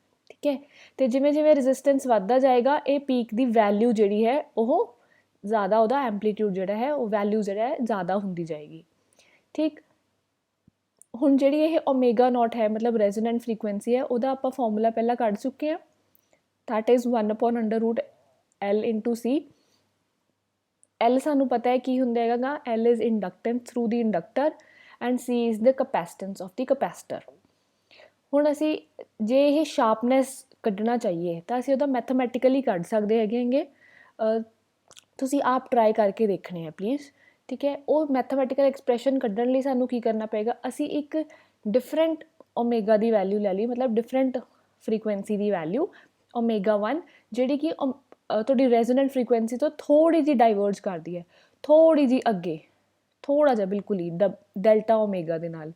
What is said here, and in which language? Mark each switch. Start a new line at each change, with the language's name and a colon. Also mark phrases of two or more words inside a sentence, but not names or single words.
Punjabi: ਠੀਕ ਹੈ, ਤੇ ਜਿਵੇਂ ਜਿਵੇਂ ਰੈਜ਼ਿਸਟੈਂਸ ਵੱਧਦਾ ਜਾਏਗਾ ਇਹ ਪੀਕ ਦੀ ਵੈਲਿਊ ਜਿਹੜੀ ਹੈ ਉਹ ਜ਼ਿਆਦਾ, ਉਹਦਾ ਐਂਪਲੀਟਿਊਡ ਜਿਹੜਾ ਹੈ ਉਹ ਵੈਲਿਊ ਜਿਹੜਾ ਹੈ ਜ਼ਿਆਦਾ ਹੁੰਦੀ ਜਾਏਗੀ। ਠੀਕ, ਹੁਣ ਜਿਹੜੀ ਇਹ
English: omega naught
Punjabi: ਹੈ ਮਤਲਬ
English: resonant frequency
Punjabi: ਹੈ ਉਹਦਾ ਆਪਾਂ ਫਾਰਮੂਲਾ ਪਹਿਲਾਂ ਕੱਢ ਚੁੱਕੇ ਹਾਂ।
English: that is 1/√L into C।
Punjabi: L ਸਾਨੂੰ ਪਤਾ ਹੈ ਕੀ ਹੁੰਦਾ ਹੈਗਾ,
English: L is inductance through the inductor and C is the capacitance of the capacitor।
Punjabi: ਹੁਣ ਅਸੀਂ ਜੇ ਇਹ ਸ਼ਾਰਪਨੈਸ ਕੱਢਣਾ ਚਾਹੀਏ ਤਾਂ ਅਸੀਂ ਉਹਦਾ ਮੈਥਮੈਟੀਕਲੀ ਕੱਢ ਸਕਦੇ ਹੈਗੇ। ਤੁਸੀਂ ਆਪ ਟਰਾਈ ਕਰਕੇ ਦੇਖਣੇ ਹੈ ਪਲੀਜ਼। ਠੀਕ ਹੈ, ਉਹ
English: mathematical expression
Punjabi: ਕੱਢਣ ਲਈ ਸਾਨੂੰ ਕੀ ਕਰਨਾ ਪਏਗਾ, ਅਸੀਂ ਇੱਕ
English: different omega
Punjabi: ਦੀ ਵੈਲਿਊ ਲੈ ਲਈ, ਮਤਲਬ
English: different frequency
Punjabi: ਦੀ ਵੈਲਿਊ ਓਮੇਗਾ 1 ਜਿਹੜੀ ਕਿ ਤੁਹਾਡੀ
English: resonant frequency
Punjabi: ਤੋਂ ਥੋੜੀ ਜਿਹੀ ਡਾਈਵਰਜ ਕਰਦੀ ਹੈ, ਥੋੜੀ ਜਿਹੀ ਅੱਗੇ, ਥੋੜਾ ਜਿਹਾ ਬਿਲਕੁਲ ਹੀ
English: delta omega
Punjabi: ਦੇ ਨਾਲ।